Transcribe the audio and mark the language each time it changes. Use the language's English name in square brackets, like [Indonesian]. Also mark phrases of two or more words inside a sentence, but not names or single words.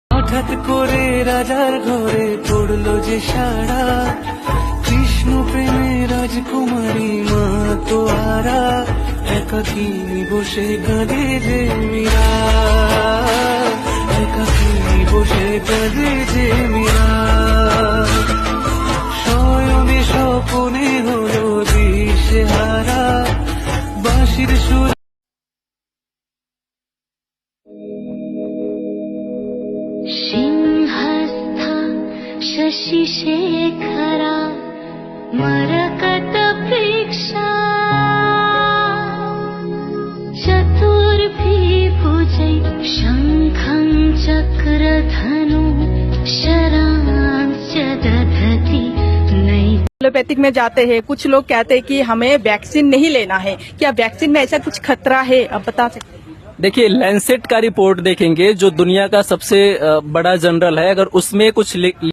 [Bangla] হঠাৎ করে রাজার ঘরে পড়লো যে সারা, কৃষ্ণ প্রেমে রাজকুমারী মা তো আরা, একাকিনী বসে কাঁদে যে মীরা, একাকিনী বসে কাঁদে যে মীরা। শয়নে স্বপনে হলো দিশেহারা, বাঁশির সুর [Sanskrit] सिंहस्थ शशिशेखरा मरकतप्रेक्षा चतुर्भिभुजै शङ्खं चक्रधनु शरांश्च दधति नै। [Hindi] एलोपैथिक में जाते हैं, कुछ लोग कहते हैं कि हमें वैक्सीन नहीं लेना है, क्या वैक्सीन में ऐसा कुछ खतरा है, आप बता सकते हैं? देखिए, लैंसेट का रिपोर्ट देखेंगे जो दुनिया का सबसे बड़ा जर्नल है, अगर उसमें कुछ